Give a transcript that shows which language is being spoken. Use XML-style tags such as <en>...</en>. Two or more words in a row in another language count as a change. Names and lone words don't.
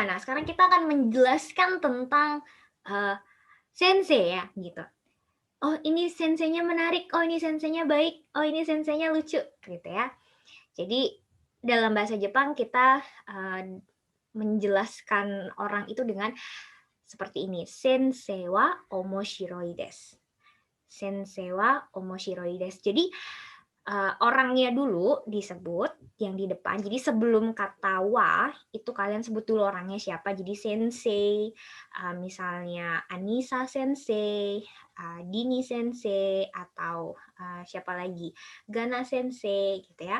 <id>Nah, sekarang kita akan menjelaskan tentang sensei ya, gitu. Oh, ini senseinya menarik, oh ini senseinya baik, oh ini senseinya lucu, gitu ya. Jadi dalam bahasa Jepang kita menjelaskan orang itu dengan seperti ini.</id> <ja>先生は面白いです。先生は面白いです.</ja> <id>Jadi orangnya dulu disebut yang di depan. Jadi sebelum kata wa itu kalian sebut dulu orangnya siapa. Jadi sensei, misalnya Anissa sensei, Dini sensei, atau siapa lagi, Gana sensei gitu ya.</id>